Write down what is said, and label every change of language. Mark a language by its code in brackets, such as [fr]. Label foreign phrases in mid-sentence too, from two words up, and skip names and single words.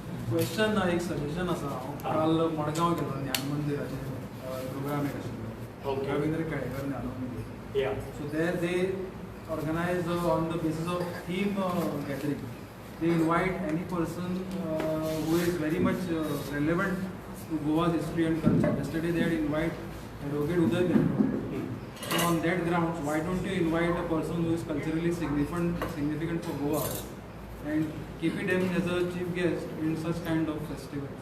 [kok] क्वेश्चन एक सजेशन आसा हांव काल मडगांव गेलो ज्ञान मंदिराचे प्रोग्राम एक आशिल्लो रवींद्र केळेकर ज्ञान मंदिर [en] Yeah. so there they organise on the basis of theme gathering they invite any person who is very much relevant to Goa's history and culture. Yesterday they had invited Advocate Uday Gandhi. So on that grounds, why don't you invite a person who is culturally significant for Goa and keep it in as a chief guest in such kind of festivals?